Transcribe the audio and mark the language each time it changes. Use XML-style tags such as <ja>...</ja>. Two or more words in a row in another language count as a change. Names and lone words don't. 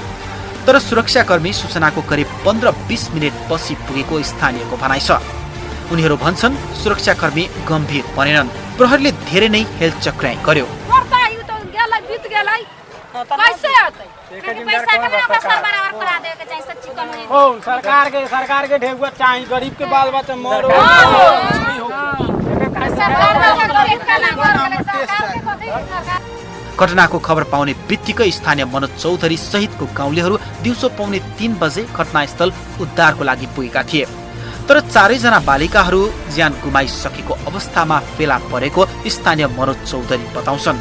<ne>तर सुरक्षाकर्मी सूचनाको करिब 15-20 मिनट पछि पुगेको स्थानीयको भनाइ छ। उनीहरू भन्छन् सुरक्षाकर्मी गम्भीर बनेनन्। प्रहरीले धेरै नै हेलचक्राइ गर्यो।</ne> <bho>सरकार के ढेकुआ चाहिए गरीब के बाल बच्चा मरो।</bho> <ne>घटनाको खबर पाउने बित्तिकै स्थानीय मनोज चौधरी सहितको गाउँलेहरू दिउँसो 2:45 बजे घटनास्थल उद्धारको लागि पुगेका थिए। तर 4 जना बालिकाहरू ज्यान गुमाइसकेको अवस्थामा फेला परेको स्थानीय मनोज चौधरी बताउँछन्।</ne>